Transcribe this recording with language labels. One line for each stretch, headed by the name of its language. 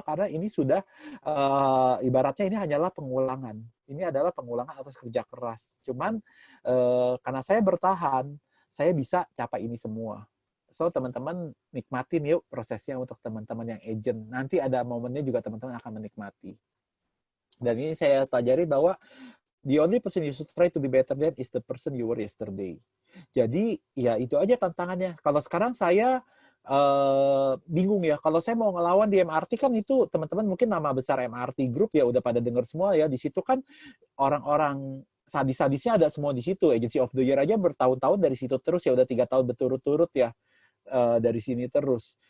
Indonesian: Karena ini sudah, ibaratnya ini hanyalah pengulangan. Ini adalah pengulangan atas kerja keras. Cuman, karena saya bertahan, saya bisa capai ini semua. So, teman-teman nikmatin yuk prosesnya untuk teman-teman yang agent. Nanti ada momennya juga teman-teman akan menikmati.
English: Dan ini saya pelajari bahwa the only person you should try to be better than is the person you were yesterday.
Indonesian: Jadi, ya itu aja tantangannya. Kalau sekarang saya bingung ya. Kalau saya mau ngelawan di MRT kan itu teman-teman mungkin nama besar MRT Group ya udah pada dengar semua ya. Di situ kan orang-orang sadis-sadisnya ada semua di situ. Agency of the Year aja bertahun-tahun dari situ terus ya, udah 3 tahun berturut-turut ya, dari sini terus.